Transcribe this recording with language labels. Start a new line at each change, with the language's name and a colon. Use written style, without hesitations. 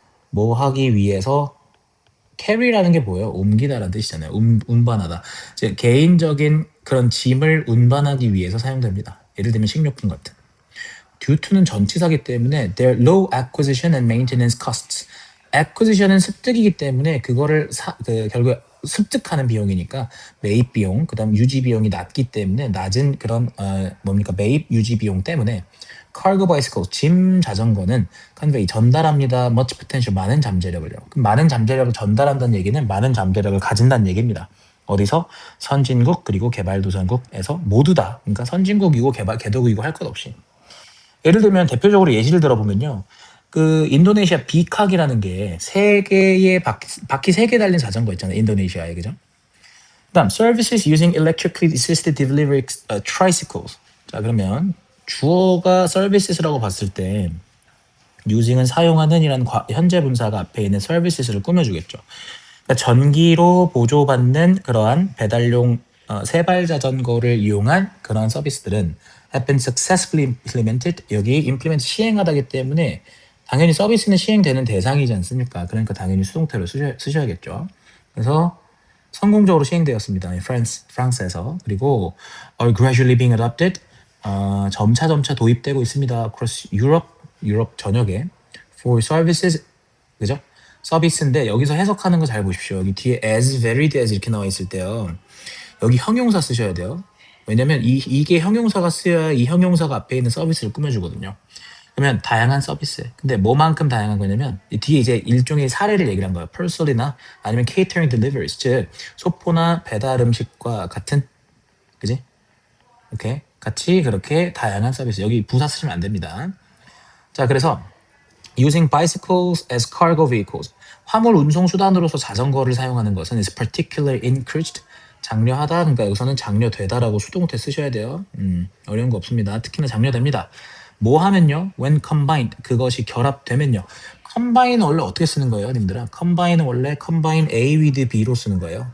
Korean: 뭐 하기 위해서, carry라는 게 뭐예요? 옮기다라는 뜻이잖아요. 운반하다. 즉 개인적인 그런 짐을 운반하기 위해서 사용됩니다. 예를 들면 식료품 같은. due to는 전치사기 때문에
English: their low acquisition and maintenance costs.
Korean: acquisition은 습득이기 때문에 그거를 결국에 습득하는 비용이니까 매입 비용, 그다음 유지 비용이 낮기 때문에 낮은 그런 매입 유지 비용 때문에 cargo bicycle 짐 자전거는 convey 전달합니다. much potential 많은 잠재력을요. 그럼 많은 잠재력을 전달한다는 얘기는 많은 잠재력을 가진다는 얘기입니다. 어디서? 선진국 그리고 개발도상국에서 모두 다. 그러니까 선진국이고 개도국이고 할 것 없이. 예를 들면 대표적으로 예시를 들어보면요. 그 인도네시아 비칵이라는 게 세 개의 바퀴 세 개 달린 자전거 있잖아요. 인도네시아에 그죠?
English: 그다음 services using electrically assisted delivery tricycles.
Korean: 자 그러면 주어가 services라고 봤을 때 using은 사용하는이라는 현재 분사가 앞에 있는 services를 꾸며주겠죠. 그러니까 전기로 보조받는 그러한 배달용 세발 자전거를 이용한 그러한 서비스들은
English: have been successfully implemented.
Korean: 여기 implement 시행하다기 때문에 당연히 서비스는 시행되는 대상이지 않습니까? 그러니까 당연히 수동태로 쓰셔야겠죠. 그래서 성공적으로 시행되었습니다. 프랑스에서. 그리고
English: are gradually being adopted.
Korean: 점차 도입되고 있습니다. across 유럽 전역에 for services. 그죠? 서비스인데 여기서 해석하는 거 잘 보십시오. 여기 뒤에 as varied as 이렇게 나와 있을 때요. 여기 형용사 쓰셔야 돼요. 왜냐면 이게 형용사가 쓰여야 이 형용사가 앞에 있는 서비스를 꾸며주거든요. 그러면 다양한 서비스. 근데 뭐만큼 다양한 거냐면 뒤에 이제 일종의 사례를 얘기를 한 거예요. parcel이나 아니면 catering deliveries, 즉 소포나 배달 음식과 같은, 그지? 이렇게 같이 그렇게 다양한 서비스. 여기 부사 쓰시면 안 됩니다. 자, 그래서
English: using bicycles as cargo vehicles.
Korean: 화물 운송 수단으로서 자전거를 사용하는 것은
English: is particularly encouraged.
Korean: 장려하다. 그러니까 여기서는 장려되다라고 수동태 쓰셔야 돼요. 어려운 거 없습니다. 특히나 장려됩니다. 뭐 하면요? when combined. 그것이 결합되면요. combine 원래 어떻게 쓰는 거예요, 님들아? combine은 원래 combine A with B로 쓰는 거예요.